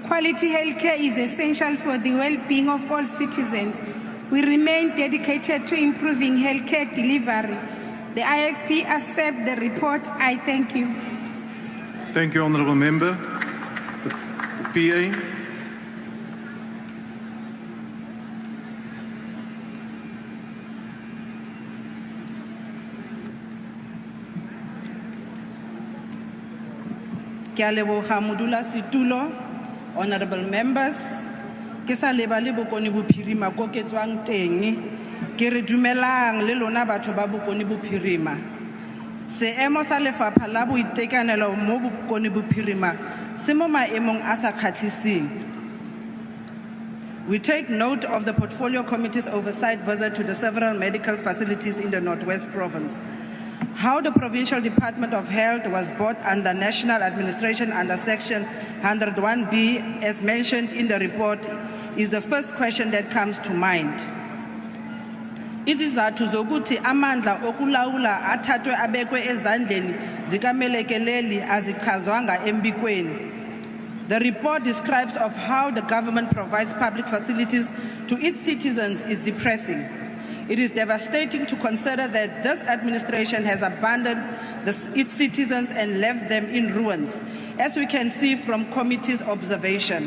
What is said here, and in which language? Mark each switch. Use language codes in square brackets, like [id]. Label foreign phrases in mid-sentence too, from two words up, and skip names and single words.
[en] Quality healthcare is essential for the well-being of all citizens. We remain dedicated to improving healthcare delivery. the IFP accept the report. I thank you. Thank you, Honourable Member. The PA. [tn] Ke a leboga modulasetulo, [en] honorable members, [tn] ke sa lebale bokoni bophirima ko ke tswang teng, ke re dumelang le lona batho ba bokoni bophirima. Seemo sa lefapha la boitekanelo mo bokoni bophirima se mo maemong a sa kgatlhiseng. [en] We take note of the Portfolio Committee's oversight visit to the several medical facilities in the Northwest Province. How the Provincial Department of Health was brought under national administration under Section 101B, as mentioned in the report, is the first question that comes to mind. [zu] Izizathu zokuthi amandla okulawula athathwe abekwe ezandleni zikamelekeleli azichazwanga embikweni. [en] The report describes of how the government provides public facilities to its citizens is depressing. It is devastating to consider that this administration has abandoned its citizens and left them in ruins, as we can see from committee's observation.